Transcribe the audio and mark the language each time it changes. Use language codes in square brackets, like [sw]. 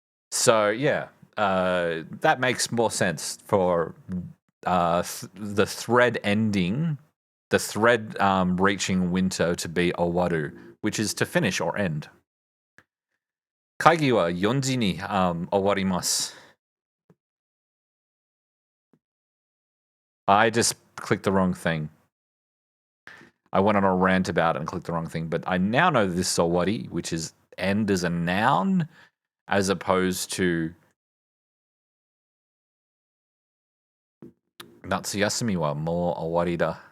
[en] So yeah, that makes more sense for the thread ending, the thread reaching winter to be owaru, which is to finish or end. [ja] 会議は4時に終わります。 [en] I just clicked the wrong thing. I went on a rant about it and clicked the wrong thing, but I now know this is owari, which is end as a noun, as opposed to [ja] natsuyasumi wa mo owari da.